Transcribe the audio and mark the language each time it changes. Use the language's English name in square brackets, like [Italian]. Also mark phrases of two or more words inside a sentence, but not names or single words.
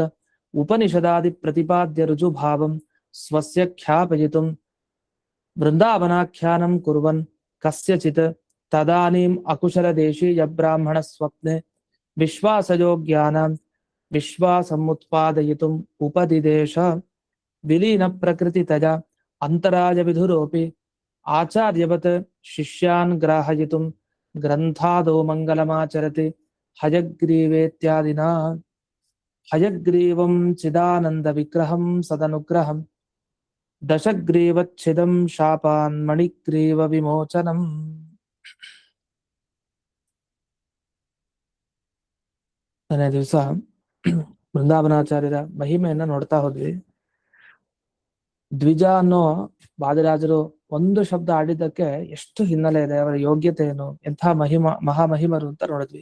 [Sanskrit] ಉಪನಿಷದಾದಿ ಪ್ರತಿಪಾದ್ಯ ರುಜುಭಾವಂ ಸ್ವಸ್ಯ ಖ್ಯಾಪಯಿತುಂ ವೃಂದಾವನಾಖ್ಯಾನಂ ಕುರ್ವನ್ ಕಸ್ಯಚಿತ್ ತದಾನೀಂ ಅಕುಶಲದೇಶೀಯ ಬ್ರಾಹ್ಮಣ ಸ್ವಪ್ನೆ ವಿಶ್ವಾಸಯೋಗ್ಯಾನಾಂ ವಿಶ್ವಾಸಮುತ್ಪಾದಯಿತುಂ ಉಪದಿದೇಶ ವಿಲೀನ ಪ್ರಕೃತಿತಜ ಅಂತರಾಯ ವಿಧುರೋಪಿ ಆಚಾರ್ಯವತ್ ಶಿಷ್ಯಾನ್ ಗ್ರಾಹಯಿತುಂ ಗ್ರಂಥಾದೋ ಮಂಗಲಮಾಚರತಿ ಹಯಗ್ರೀವೇತ್ಯಾದಿನ. ಹಯಗ್ರೀವಂ ಚಿದಾನಂದ ವಿಗ್ರಹಂ ಸದನುಗ್ರಹಂ ದಶಗ್ರೀವಚ್ಛಿದಂ ಶಾಪಾನ್ ಮಣಿಗ್ರೀವ ವಿಮೋಚನಂ. [Kannada] ಕೊನೆಯ ದಿವಸ ಬೃಂದಾವನಾಚಾರ್ಯರ ಮಹಿಮೆಯನ್ನ ನೋಡ್ತಾ ಹೋದ್ವಿ. ದ್ವಿಜ ಅನ್ನೋ ವಾದಿರಾಜರು ಒಂದು ಶಬ್ದ ಆಡಿದ್ದಕ್ಕೆ ಎಷ್ಟು ಹಿನ್ನೆಲೆ ಇದೆ, ಅವರ ಯೋಗ್ಯತೆ ಏನು, ಎಂಥ ಮಹಾಮಹಿಮರು ಅಂತ ನೋಡಿದ್ವಿ.